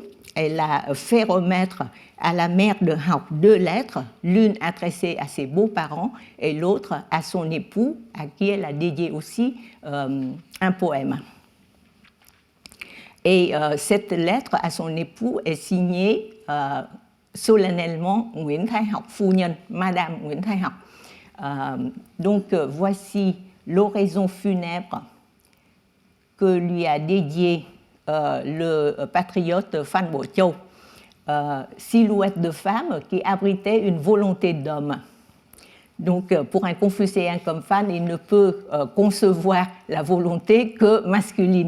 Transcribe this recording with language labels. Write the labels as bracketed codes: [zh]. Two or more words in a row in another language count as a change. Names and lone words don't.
[fr] Elle a fait remettre à la mère de Học 2 lettres, l'une adressée à ses beaux-parents et l'autre à son époux, à qui elle a dédié aussi un poème. Et cette lettre à son époux est signée solennellement Nguyễn Thái Học [vi] phu nhân, [fr] Madame Nguyễn Thái Học. Donc voici l'oraison funèbre que lui a dédiée le patriote Phan Bội Châu, silhouette de femme qui abritait une volonté d'homme. Donc pour un confucéen comme Phan, il ne peut concevoir la volonté que masculine.